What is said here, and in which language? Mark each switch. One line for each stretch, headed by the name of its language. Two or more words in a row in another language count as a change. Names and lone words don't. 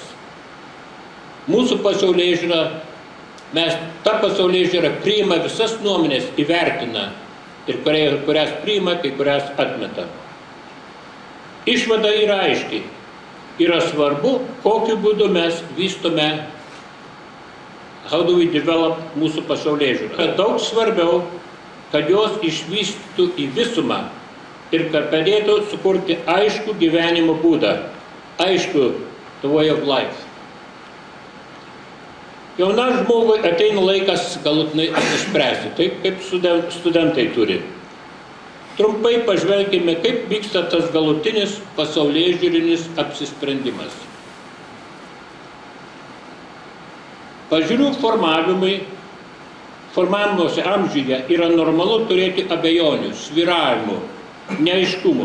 Lithuanian: Mūsų pasaulėžiūra, mes tą pasaulėžiūrą priima visas nuomonės, įvertina ir kurias priima, kai kurias atmeta. Išvada yra aiški. Yra svarbu, kokiu būdu mes vystome,
English: how do we develop
Lithuanian: mūsų pasaulėžiūrą. Daug svarbiau, kad jos išvystytų į visumą ir kad padėtų sukurti aiškų gyvenimo būdą, aišku,
English: the way of life.
Lithuanian: Jaunam žmogui ateina laikas galutinai apsispręsti, taip kaip studentai turi. Trumpai pažvelkime, kaip vyksta tas galutinis pasaulėžiūrinis apsisprendimas. Pažiūrų formavimuose amžiuje yra normalu turėti abejonių, svyravimų, neaiškumų.